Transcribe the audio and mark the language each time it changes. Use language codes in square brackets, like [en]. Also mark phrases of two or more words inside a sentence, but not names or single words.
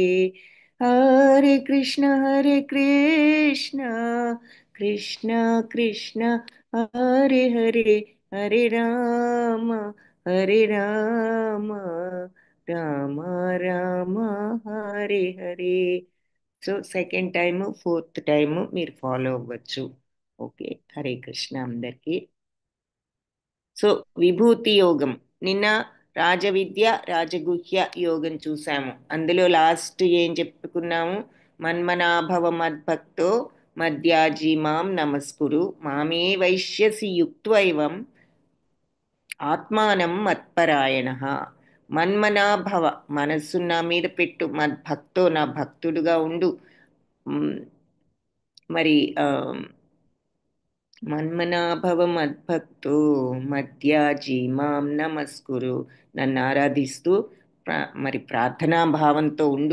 [sa] हरे कृष्णा कृष्णा कृष्णा हरे हरे, हरे राम राम राम हरे हरे. [te] సో [en] second time fourth time [te] మీరు ఫాలో అవ్వచ్చు. ఓకే, హరే కృష్ణ అందరికీ. సో విభూతి యోగం నిన్న రాజవిద్య రాజగుహ్య యోగం చూసాము. అందులో లాస్ట్ ఏం చెప్పుకున్నాము? [sa] మన్మనాభవ మద్భక్తో మధ్యాజీ మాం నమస్కురు మామే వైశ్యసి యుక్త్వైవం ఆత్మానం మత్పరాయణ. [te] మన్మనాభవ, మనస్సు నా మీద పెట్టు, మద్భక్తో నా భక్తుడుగా ఉండు. మరి [sa] మన్మనాభవ మద్భక్తో మధ్యాజీ మాం నమస్కురు, [te] నన్ను ఆరాధిస్తూ మరి ప్రార్థనా భావంతో ఉండు.